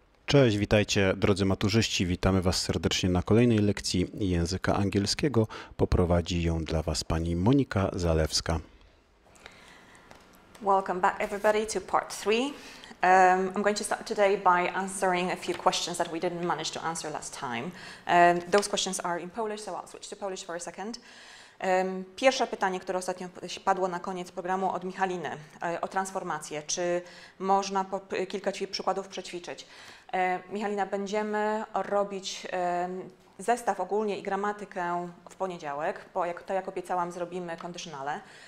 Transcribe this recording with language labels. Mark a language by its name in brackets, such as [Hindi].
[Polish] Cześć, witajcie drodzy maturzyści, witamy Was serdecznie na kolejnej lekcji języka angielskiego. Poprowadzi ją dla Was pani Monika Zalewska. [English] Welcome back everybody to part 3. I'm going to start today by answering a few questions that we didn't manage to answer last time. Those questions are in Polish, so I'll switch to Polish for a second. [Polish] Pierwsze pytanie, które ostatnio padło na koniec programu od Michaliny o transformację. Czy można kilka przykładów przećwiczyć? Michalina, będziemy robić zestaw ogólnie i gramatykę w poniedziałek, bo jak obiecałam, zrobimy conditionale.